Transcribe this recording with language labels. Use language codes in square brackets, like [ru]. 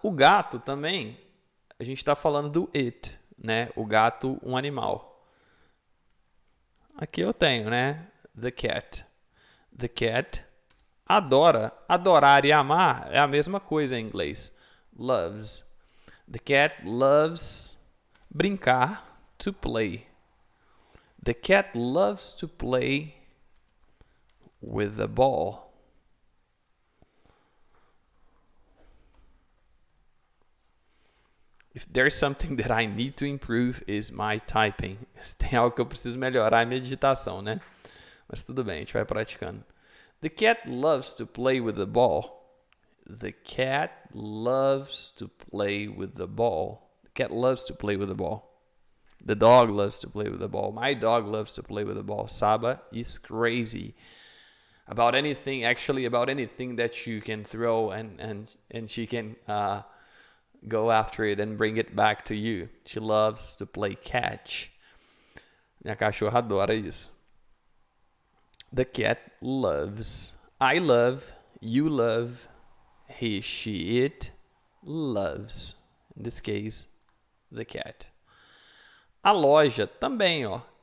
[pt] O gato também, a gente está falando do it, né? O gato, um animal. Aqui eu tenho, né? [en] The cat. The cat [pt] adora. Adorar e amar é a mesma coisa em inglês. [en] Loves. The cat loves [pt] brincar, [en] to play. The cat loves to play with the ball. If there's something that I need to improve is my typing. [pt] Se tem algo que eu preciso melhorar é minha digitação, né? Mas tudo bem, a gente vai praticando. [en] The cat loves to play with the ball. The cat loves to play with the ball. The cat loves to play with the ball. The dog loves to play with the ball. My dog loves to play with the ball. Saba is crazy about anything, actually about anything that you can throw and she can go after it and bring it back to you. She loves to play catch. [pt] Minha cachorra adora isso. [en] The cat loves. I love. You love. He, she, it loves. In this case, the cat. [pt] A loja também, ó.